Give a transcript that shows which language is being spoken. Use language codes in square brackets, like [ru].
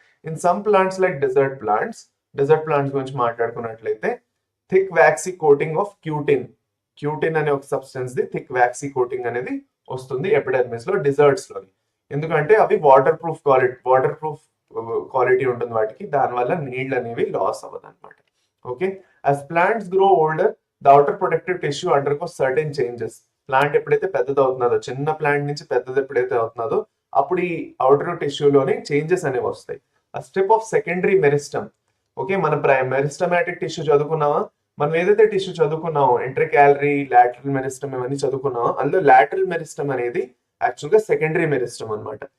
[en] in some plants like desert plants [te] గురించి మాట్లాడుకున్నట్లయితే [en] thick waxy coating of cutin [te] అనే ఒక substance the thick waxy coating అనేది వస్తుంది epidermis లో, డిజర్ట్స్ లోని. ఎందుకంటే అవి వాటర్ ప్రూఫ్ క్వాలిటీ ఉంటుంది వాటికి, దానివల్ల నీళ్ళు అనేవి లాస్ అవ్వదు అనమాట. [en] Okay, as plants grow older the outer protective tissue undergoes certain changes. [te] Plant ఎప్పుడైతే పెద్దది అవుతున్నదో, చిన్న ప్లాంట్ నుంచి పెద్దది ఎప్పుడైతే అవుతున్నదో అప్పుడు ఈ అవుటర్ టిష్యూలోని చేంజెస్ అనేవి వస్తాయి. ఆ step of secondary meristem. Okay, మన మెరిస్టమాటిక్ టిష్యూ చదువుకున్నామా? మనం ఏదైతే టిష్యూ చదువుకున్నామో ఇంటర్కాలరీ, లాటరల్ మెరిస్టమ్ ఇవన్నీ చదువుకున్నామో అందులో లాటరల్ మెరిస్టమ్ అనేది యాక్చువల్ గా సెకండరీ మెరిస్టమ్ అనమాట.